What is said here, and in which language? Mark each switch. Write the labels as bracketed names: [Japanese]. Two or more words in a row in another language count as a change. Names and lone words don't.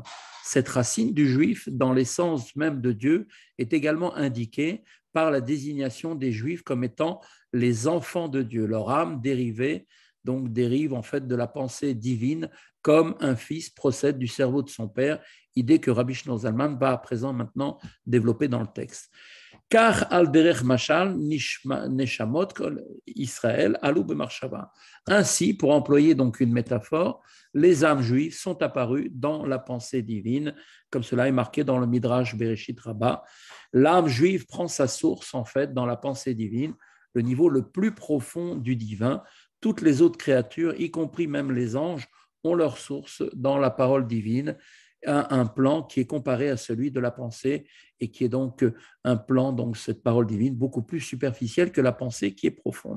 [French] Cette racine du juif, dans l'essence même de Dieu, est également indiquée par la désignation des juifs comme étant les enfants de Dieu. Leur âme dérive en fait de la pensée divine, comme un fils procède du cerveau de son père, idée que Rabbi Shneur Zalman va à présent maintenant développer dans le texte. [Hebrew] Car על דרך משל נשמות כל ישראל עלו במחשבה. [French] Ainsi, pour employer donc une métaphore, les âmes juives sont apparues dans la pensée divine, comme cela est marqué dans le Midrash Bereshit Rabbah. L'âme juive prend sa source en fait dans la pensée divine, le niveau le plus profond du divin. Toutes les autres créatures, y compris même les anges, ont leur source dans la parole divine, un plan qui est comparé à celui de la pensée et qui est donc un plan, donc cette parole divine, beaucoup plus superficielle que la pensée qui est profonde.